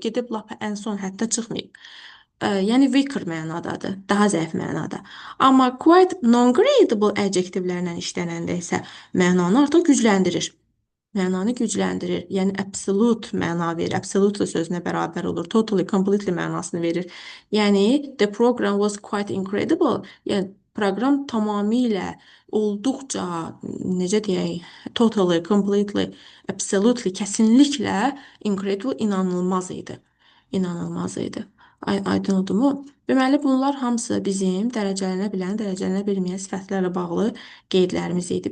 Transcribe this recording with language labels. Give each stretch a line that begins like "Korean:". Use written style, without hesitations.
Azerbaijani: Gedib lap ən son hətta çıxmayıb. Yəni weaker mənadadır, daha zəif mənada. Amma quite non-gradable adjektivlərlə işlənəndə isə mənanı artıq gücləndirir. Mənanı gücləndirir. Yəni absolute məna verir. Absolutely sözünə bərabər olur. Totally, completely mənasını verir.
English: Yəni the program was quite incredible.
Azerbaijani: Yəni proqram tamamilə, olduqca, necə deyək,
English: totally, completely, absolutely,
Azerbaijani: kəsinliklə incredible, inanılmaz idi. İnanılmaz idi. Aydın oldumu? Deməli, bunlar hamısı bizim dərəcələnə bilən, dərəcələnə bilməyən sifətlərlə bağlı qeydlərimiz idi.